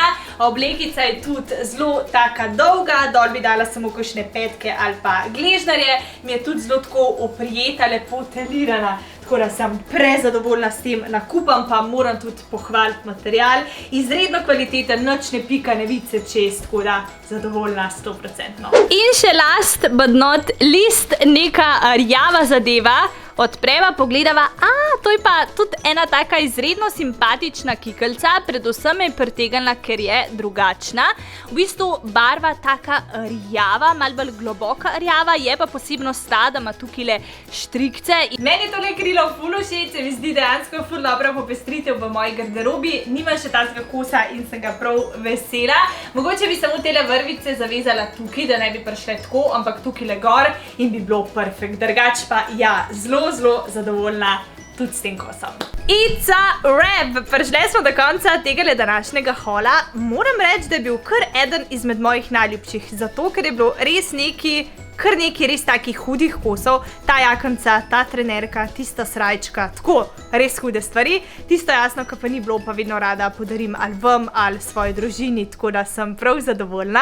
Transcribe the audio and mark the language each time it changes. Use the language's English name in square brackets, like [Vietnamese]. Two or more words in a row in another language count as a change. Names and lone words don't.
[Slovenian] Oblekica je tudi zelo taka dolga, dol bi dala samo kakšne petke ali pa gležnarje. Mi je tudi zelo tako oprijeta, lepo telirana. Tako da sem prezadovoljna s tem nakupom, pa moram tudi pohvaliti material. Izredno kvaliteten, nič ne pika, ne vidi se čez, tako da zadovoljna 100%. In še [English] last but not least, [Slovenian] neka rjava zadeva. Odpreva, pogledava, to je pa tudi ena taka izredno simpatična kikelca, predvsem je pritegnila, ker je drugačna. V bistvu barva taka rjava, malo bolj globoka rjava, je pa posebnost ta, da ima tukaj štrikce. Meni je tole krilo ful všeč, se mi zdi dejansko ful dobra popestritev v moji garderobi. Nimam še takega kosa in sem ga prav vesela. Mogoče bi samo tele vrvice zavezala tukaj, da ne bi prišle tako, ampak tukaj gor in bi bilo perfekt. Drugač pa ja, zelo zadovoljna tudi s tem kosom. [English] It's a wrap! [Slovenian] Prišli smo do konca tega današnjega hola. Moram reči, da je bil kar eden izmed mojih najljubših, zato ker je bilo res kar nekaj res takih hudih kosov. Ta jakonca, ta trenerka, tista srajčka, tako res hude stvari. Tisto jasno, ki pa ni bilo, pa vedno rada podarim ali vam ali svoji družini, tako da sem prav zadovoljna.